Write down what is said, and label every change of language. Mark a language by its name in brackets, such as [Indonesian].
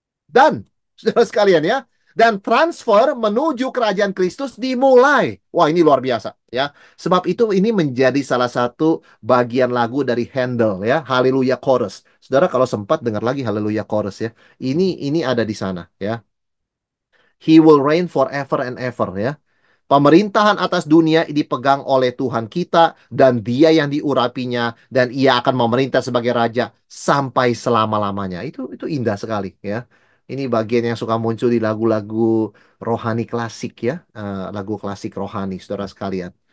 [Indonesian] Dan, saudara sekalian ya, dan transfer menuju kerajaan Kristus dimulai. Wah, ini luar biasa ya. Sebab itu ini menjadi salah satu bagian lagu dari Handel ya, Haleluya Chorus. Saudara kalau sempat dengar lagi Haleluya Chorus ya. Ini ada di sana ya. [English] He will reign forever and ever ya. [Indonesian] Pemerintahan atas dunia dipegang oleh Tuhan kita dan Dia yang diurapinya dan Ia akan memerintah sebagai raja sampai selama-lamanya. Itu indah sekali ya. Ini bagian yang suka muncul di lagu-lagu rohani klasik ya, lagu klasik rohani, saudara sekalian.